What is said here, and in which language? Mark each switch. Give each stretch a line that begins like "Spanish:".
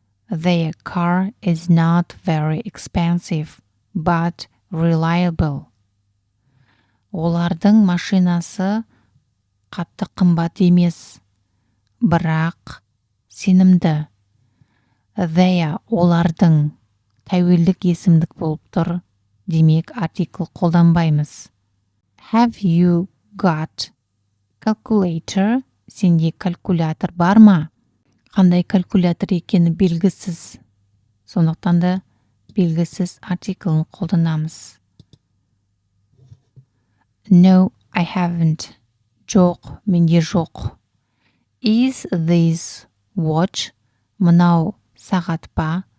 English: Their car is not very expensive, but reliable.
Kazakh: Олардың машинасы қатты қымбат емес, бірақ сенімді. Their, олардың, тәуелдік есімдік болып тұр. Демек, артикль қолданбаймыз.
English: Have you got calculator?
Kazakh: Сенде калькулятор бар ма? Қандай калькулятор екені белгісіз. Сондықтан да белгісіз артиклін қолданамыз.
English: No, I haven't.
Kazakh: Жоқ, менде жоқ.
English: Is this watch?
Kazakh: Мынау сағат па?